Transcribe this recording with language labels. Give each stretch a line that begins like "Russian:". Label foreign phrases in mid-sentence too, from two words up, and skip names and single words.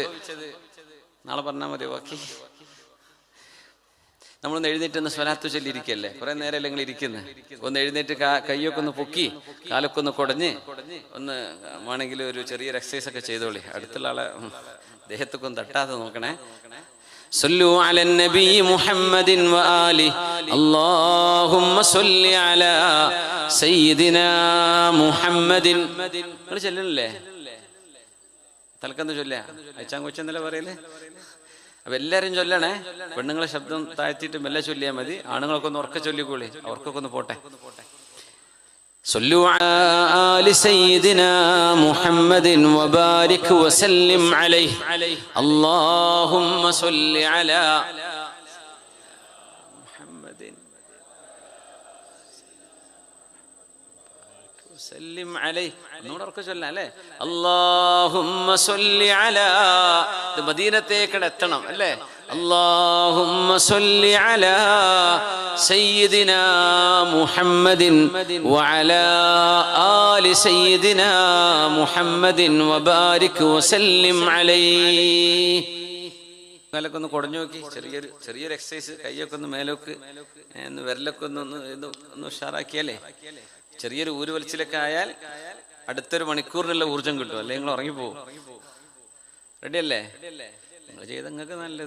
Malayalam: നാളെ പറഞ്ഞാൽ മതി. ബാക്കി നമ്മളൊന്ന് എഴുന്നേറ്റ് ഒന്ന് സ്വലാത്ത് ചൊല്ലിയിരിക്കല്ലേ, കുറെ നേരം നിങ്ങൾ ഇരിക്കുന്നത്. ഒന്ന് എഴുന്നേറ്റ് കൈയൊക്കെ ഒന്ന് പൊക്കി, കാലൊക്കെ ഒന്ന് കുടഞ്ഞ്, ഒന്ന് വേണമെങ്കിൽ ഒരു ചെറിയൊരു എക്സസൈസ് ഒക്കെ ചെയ്തോളി. അടുത്തുള്ള ആളെ ദേഹത്തൊക്കെ ഒന്ന് തട്ടാതെ നോക്കണേ.
Arabic: صلوا على النبي محمد وآله اللهم صل على سيدنا محمد.
Malayalam: നിങ്ങൾ ചൊല്ലണല്ലേ? തലക്കന്ന് ചൊല്ല അയച്ചാൻ കൊച്ചെന്നല്ലേ പറയല്ലേ? അപ്പൊ എല്ലാരും ചൊല്ലണേ. പെണ്ണുങ്ങളെ ശബ്ദം താഴ്ത്തിയിട്ട് മെല്ലെ ചൊല്ലിയാൽ മതി. ആണുങ്ങളൊക്കെ ഒന്ന് ഉറക്കെ ചൊല്ലിക്കോളി, അവർക്കൊക്കെ ഒന്ന് പോട്ടെ.
Arabic: صلوا على آل سيدنا محمد وبارك وسلم عليه اللهم صل على محمد وسلم عليه.
Malayalam: നൂറൊക്കെ ചൊല്ലാം അല്ലേ?
Arabic: اللهم صل على.
Malayalam: ഇത് മദീനത്തേക്ക് എത്തണം അല്ലേ?
Arabic: اللهم صل على سيدنا محمد وعلى آل سيدنا محمد وبارك وسلم عليه.
Malayalam: കാലൊക്കെ ഒന്ന് കുടഞ്ഞു നോക്കി, ചെറിയൊരു എക്സസൈസ്. കൈയൊക്കെ ഒന്ന് മേലോക്ക്, വിരലൊക്കെ ഒന്ന് ഉഷാറാക്കിയാലേ, ചെറിയൊരു ഊരുവലിച്ചിലൊക്കെ ആയാൽ അടുത്തൊരു മണിക്കൂറിനുള്ള ഊർജം കിട്ടും. അല്ലെ നിങ്ങൾ ഉറങ്ങിപ്പോവും. റെഡിയല്ലേ? നിങ്ങൾ ചെയ്ത നിങ്ങൾക്ക് നല്ലത്.